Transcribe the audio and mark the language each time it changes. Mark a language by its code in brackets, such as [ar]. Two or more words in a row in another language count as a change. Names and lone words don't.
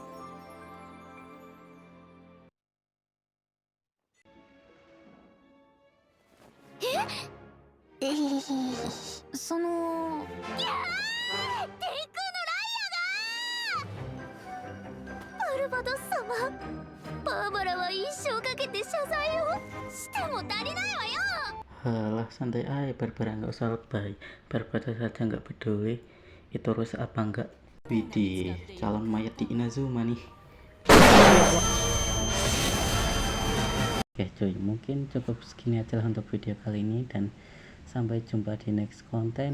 [ja] その天空のライアがバルバドス様、バーバラは一生かけて謝罪をしても足りないわよ。 [id] Halah, santai aja, Barbara nggak usah lebay. Barbara saja nggak peduli itu rusak apa enggak. Widih, calon mayat di Inazuma nih. Oke cuy, mungkin cukup segini aja lah untuk video kali ini, dan sampai jumpa di next konten.